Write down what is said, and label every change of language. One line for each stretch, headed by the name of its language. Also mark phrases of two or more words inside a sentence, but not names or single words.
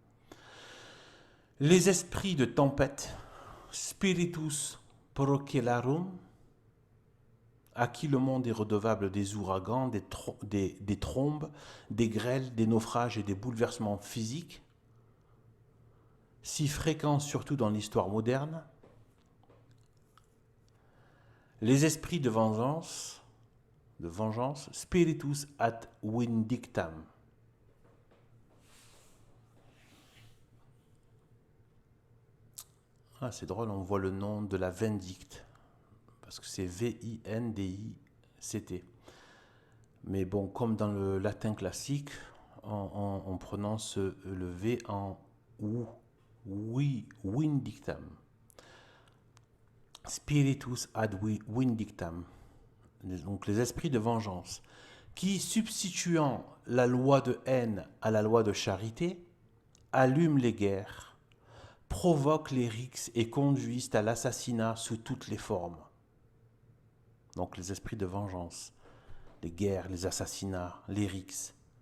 French: Les esprits de tempête,
Latin: spiritus procellarum,
French: à qui le monde est redevable des ouragans, des trombes, des grêles, des naufrages et des bouleversements physiques, si fréquents surtout dans l'histoire moderne. Les esprits de vengeance,
Latin: spiritus ad vindictam.
French: Ah, c'est drôle, on voit le nom de la vindicte, parce que c'est V-I-N-D-I-C-T. Mais bon, comme dans le latin classique, on prononce le V en ou, oui,
Latin: vindictam. Spiritus ad vindictam.
French: Donc les esprits de vengeance, qui, substituant la loi de haine à la loi de charité, allument les guerres, provoquent les rixes et conduisent à l'assassinat sous toutes les formes. Donc les esprits de vengeance, les guerres, les assassinats, les rixes.